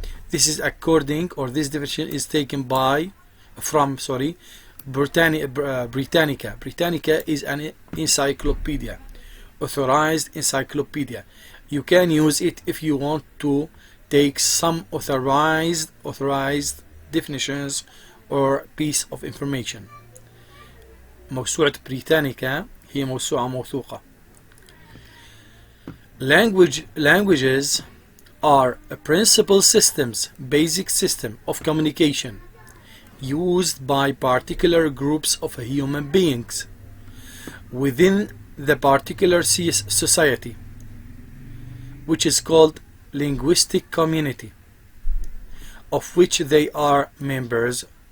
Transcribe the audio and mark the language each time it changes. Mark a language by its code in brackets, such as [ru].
[en] This is according, or this definition is taken from Britannica. Britannica is an encyclopedia, authorized encyclopedia. You can use it if you want to take some authorized definitions or piece of information. [ar] موسوعة بريتانيكا هي موسوعة موثوقة. [en] Languages are principal systems, basic system of communication used by particular groups of human beings within the particular society, which is called linguistic community, of which they are members.